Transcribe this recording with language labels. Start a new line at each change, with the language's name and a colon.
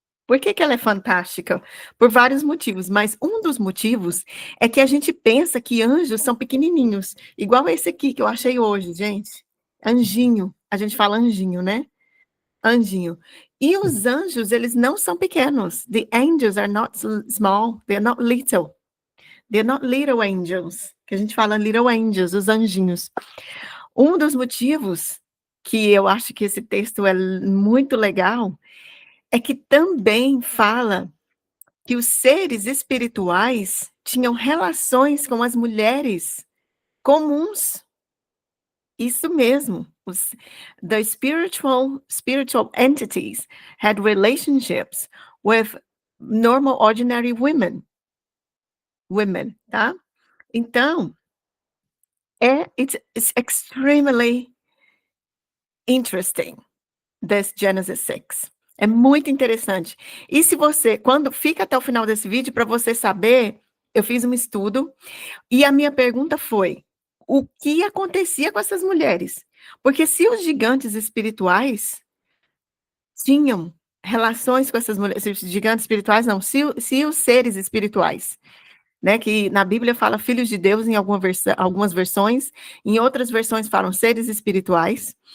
Portuguese: Por que que ela é fantástica? Por vários motivos, mas um dos motivos é que a gente pensa que anjos são pequenininhos, igual esse aqui que eu achei hoje, gente. Anjinho, a gente fala anjinho, né? Anjinho. E os anjos, eles não são pequenos.
English: The angels are not small, they're not little. They're not little angels,
Portuguese: que a gente fala
English: little angels,
Portuguese: os anjinhos. Um dos motivos que eu acho que esse texto é muito legal é que também fala que os seres espirituais tinham relações com as mulheres comuns. Isso mesmo.
English: The spiritual entities had relationships with normal, ordinary women, tá? Então, it's extremely interesting, this Genesis 6.
Portuguese: É muito interessante. E se você, quando fica até o final desse vídeo, para você saber, eu fiz um estudo, e a minha pergunta foi: o que acontecia com essas mulheres? Porque se os gigantes espirituais tinham relações com essas mulheres, se os gigantes espirituais não, se os seres espirituais, né, que na Bíblia fala filhos de Deus em algumas versões, em outras versões falam seres espirituais.